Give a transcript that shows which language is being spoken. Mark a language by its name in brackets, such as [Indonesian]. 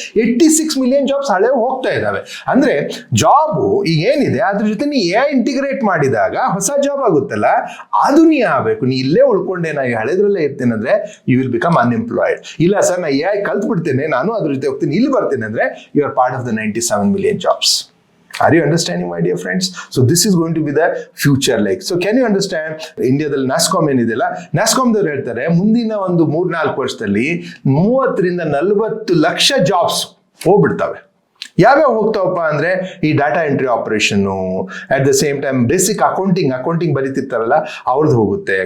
[Kannada] 86 million jobs ಹಳೆ ಹೋಗ್ತಾ ಇದಾವೆ. ಅಂದ್ರೆ ಜಾಬು ಈಗ ಏನಿದೆ ಅದ್ರ ಜೊತೆ ನೀ AI ಇಂಟಿಗ್ರೇಟ್ ಮಾಡಿದಾಗ ಹೊಸ ಜಾಬ್ ಆಗುತ್ತಲ್ಲ, ಅದು ನೀ ಆಗ್ಬೇಕು. ನೀ ಇಲ್ಲೇ ಉಳ್ಕೊಂಡೆ, ನಾ ಹಳೆದ್ರಲ್ಲೇ ಇರ್ತೇನೆ ಅಂದ್ರೆ [English] You will become unemployed. [Kannada] ಇಲ್ಲ ಸರ್, ನಾ AI ಕಲ್ತ್ ಬಿಡ್ತೇನೆ, ನಾನು ಅದ್ರ ಜೊತೆ ಹೋಗ್ತೀನಿ, ಇಲ್ಲಿ ಬರ್ತೇನೆ ಅಂದ್ರೆ [English] You are part of the 97 million jobs. Are you understanding, my dear friends? So this is going to be the future. Like, so can you understand? [Kannada] ಇಂಡಿಯಾದಲ್ಲಿ NASSCOM ಏನಿದೆಯಲ್ಲ, NASSCOMದವ್ರು ಹೇಳ್ತಾರೆ ಮುಂದಿನ ಒಂದು 3-4 ವರ್ಷದಲ್ಲಿ 30 ರಿಂದ 40 ಲಕ್ಷ ಜಾಬ್ಸ್ ಹೋಗ್ಬಿಡ್ತವೆ. ಯಾವ್ಯಾವ ಹೋಗ್ತಾವಪ್ಪ ಅಂದ್ರೆ ಈ data entry operation, [English] at the same time [Kannada] basic accounting ಬರೀತಿರ್ತಾರಲ್ಲ ಅವ್ರದ್ದು ಹೋಗುತ್ತೆ.